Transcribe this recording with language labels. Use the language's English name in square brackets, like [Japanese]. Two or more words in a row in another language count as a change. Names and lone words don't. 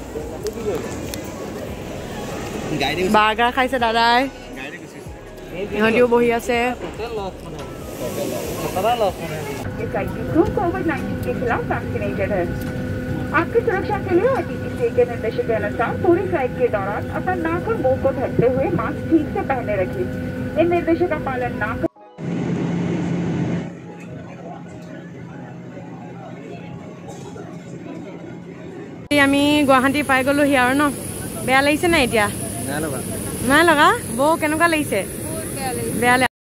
[Assamese] বাৰ্গাৰ খাইছে দাদাই ইহঁতিও বহি আছে [Hindi] कोविड-19 के खिलाफ वैक्सीनेटेड है आपकी सुरक्षा के लिए आरटीसी के निर्देशों के अनुसार पूरी फ्लाइट के दौरान अपना नाक और मुंह को ढकते हुए मास्क ठीक से पहने रखिए इन निर्देशों का पालन ना [Assamese] আমি গুৱাহাটী পাই গলো হি আৰু ন বেয়া লাগিছে না এতিয়া নাই লগা বৌ কেনেকুৱা লাগিছে বেয়া